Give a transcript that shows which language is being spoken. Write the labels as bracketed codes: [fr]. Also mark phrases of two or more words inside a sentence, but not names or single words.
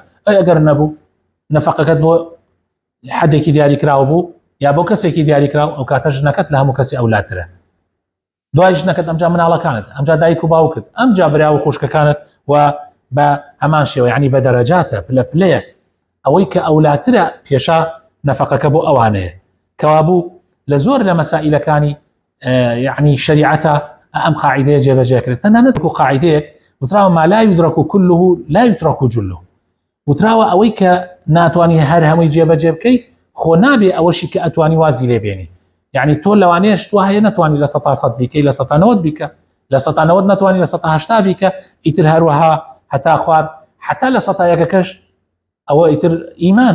[ckb] ئەگەر نەبوو نەفەقەکەت بۆ حەدێکی دیاری کراوە بوو یا بۆ کەسێکی دیاری کراو، ئەو کاتە ژنەکەت لە هەموو کەسی ئەولاترە، دوای ژنەکەت ئەمجا مناڵەکانت، ئەمجا دایک و باوکت، ئەمجا برا و خوشکەکانت، و بە هەمان شێوە یعنی بە دەرەجاتە پلە پلەیە، ئەوەی کە ئەولاترە پێشا نەفەقەکە بۆ ئەوانەیە، کەوا بوو لە زۆر لە مەسائلەکانی یعنی شریعەتە ئەم قاعیدەیە جێبەجێکرێت. تەنانەت وەکو قاعیدەیەک وتراوە [ar] ما لا يدرك كله لا يترك جله، [ckb] وتراوە ئەوەی کە ناتوانی هەر هەمووی جێبەجێ بکەی خۆ نابێ ئەوەشی کە ئەتوانی وازی لێ بێنی، یعنی تۆ لەوانەیەش تو هەیە نەتوانی لە 100% بیکەی، لە 190 بیکە، لە 190 نەتوانی لە 180 بیکە، ئیتر هەروەها هەتا خوار حتا لە 100یەکەکەش ئەوە ئیتر ئیمانە.